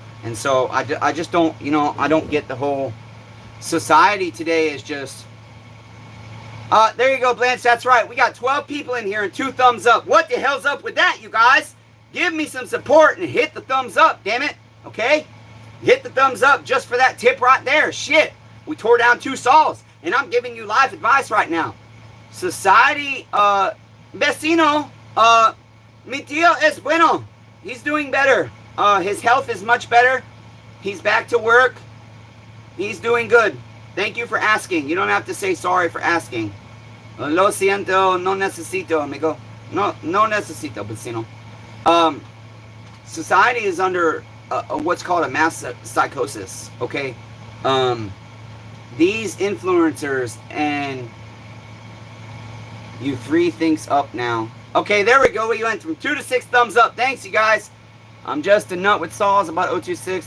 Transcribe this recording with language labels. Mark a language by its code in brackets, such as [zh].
[en] And so I just don't, you know, I don't get the whole society today is just... there you go, Blanche. That's right. We got 12 people in here and 2 thumbs up. What the hell's up with that, you guys? Give me some support and hit the thumbs up, damn it. Okay? hit the thumbs up just for that tip right there. Shit. We tore down 2 saws. And I'm giving you live advice right now. [es] Society, vecino, mi tío es bueno. [en] He's doing better. His health is much better. He's back to work. He's doing good. Thank you for asking. You don't have to say sorry for asking. [es] Lo siento, no necesito, amigo. No necesito, vecino. [en] Society is under what's called a mass psychosis, okay? These influencers, and you 3 things up now. Okay, there we go. We went from 2 to 6 thumbs up. Thanks, you guys. I'm just a nut with saws about 026.